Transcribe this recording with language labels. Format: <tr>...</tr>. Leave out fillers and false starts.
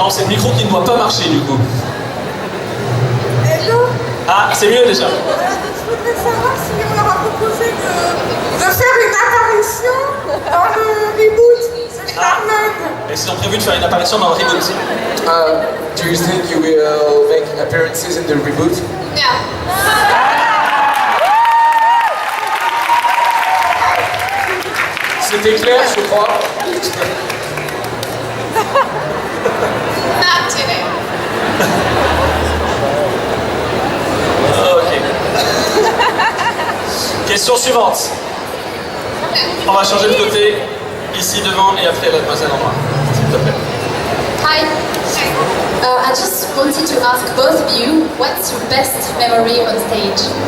<fr>non, c'est le micro qui ne doit pas marcher du coup.</fr> <en>Hello.</en> <fr>Ah, c'est mieux déjà. Je voudrais savoir si on leur a proposé de faire une apparition dans le reboot de Charmed. Et s'ils ont prévu de faire une apparition dans le reboot.</fr> <en>Do you think you will make appearances in the reboot? No.</en> <fr>C'était clair, je crois.</fr> <en>Not today. Ok.</en> <fr>Question suivante. On va changer de côté, ici devant et après la demoiselle en noir. S'il te plaît.</fr> <en>Hi. I just wanted to ask both of you, what's your best memory on stage?</en>